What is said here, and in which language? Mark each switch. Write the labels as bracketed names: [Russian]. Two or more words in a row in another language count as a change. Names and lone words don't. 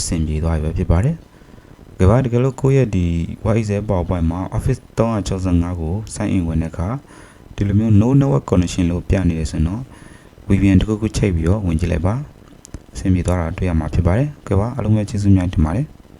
[Burmese] ဆင်ပြေသွားပြီပဲဖြစ်ပါတယ်။ကြပါတကယ်လို့ကိုယ့်ရဲ့ဒီ Word Excel PowerPoint မှာ Office 365ကို [English] sign in [Burmese] ဝင်တဲ့အခါဒီလိုမျိုး [English] no network connection [Burmese] လို့ပြနေတယ်ဆိုတော့ VPN တစ်ခုခုချိန်ပြီးတော့ဝင်ကြည့်လိုက်ပါ။အဆင်ပြေသွားတာတွေ့ရမှာဖြစ်ပါတယ်။ကြပါအားလုံးပဲကျေးဇူးများတင်ပါတယ်။